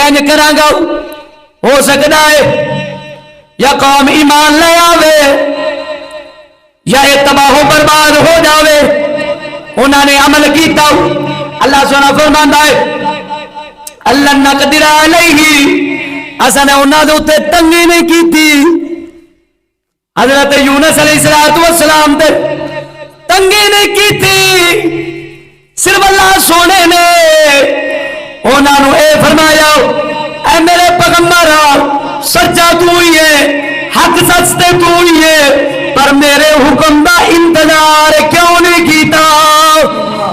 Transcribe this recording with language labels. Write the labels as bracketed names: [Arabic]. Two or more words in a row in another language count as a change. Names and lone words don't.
[Punjabi] انج کراں گا ہو سکتا ہے یا قوم ایمان لے آوے یا تباہ و برباد ہو جاوے انہوں نے عمل کیتا اللہ سبحانہ فرماندا ہے اللہ نقدر علیہ اساں نے انہاں دے اوتے تنگی نہیں کیتی حضرت یونس علیہ السلام تے تنگی نہیں کیتی صرف اللہ سونے نے انہاں نو اے فرمایا اے میرے پیغمبر سچا تو ہی ہے حق سچ تے تو ہی ہے پر میرے حکم دا انتظار کیوں نہیں کیتا